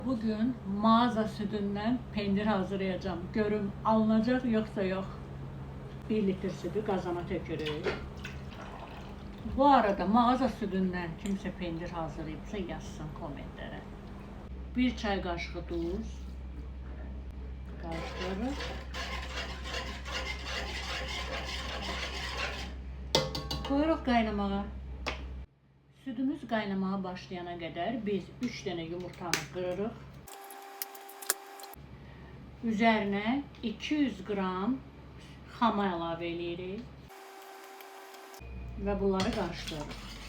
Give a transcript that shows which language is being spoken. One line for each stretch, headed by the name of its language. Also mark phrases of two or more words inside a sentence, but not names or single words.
Turkish: Bugün mağaza sütünden pendir hazırlayacağım. Görüm alınacak yoksa yok. 1 litre sütü kazana tökürük. Bu arada mağaza sütünden kimse pendir hazırlayıpsa yazsın komentlere. 1 çay kaşığı tuz.
Azerbaijani: Karıştırırıq. Koyuruq qaynamağa. Sütümüz qaynamağa başlayana qədər biz 3 dənə yumurtanı qırırıq. Üzərinə 200 qram xama əlavə edirik və bunları qarışdırırıq.